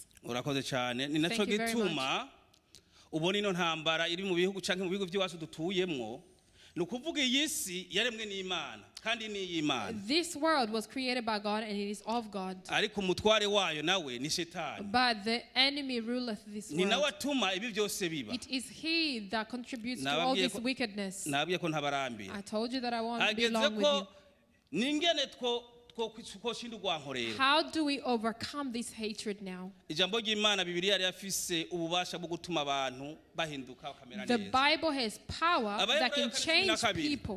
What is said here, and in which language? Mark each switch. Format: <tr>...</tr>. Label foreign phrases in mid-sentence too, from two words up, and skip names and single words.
<rn>Urakoze cyane. Ni naco gituma ubona ino ntambara iri mu bihugu canke mu bihugu by'iwacu dutuyemwo, ni ukuvuga iyi si yaremwe n'Imana kandi ni y'Imana.</rn> <en>This world was created by God and it is of God.</en> <rn>Ariko umutware wayo nawe ni Shetani.</rn> <en>But the enemy ruleth this world.</en> <rn>Ni nawe atuma ibi byose biba.</rn> <en>It is he that contributes to all this wickedness.</en> <rn>Nabwiye ko ntabarambira.</rn> <en>I told you that I won't be long with you.</en> <rn>Ningene</rn> <en>how do we overcome this hatred now? The Bible has power that can change people.</en>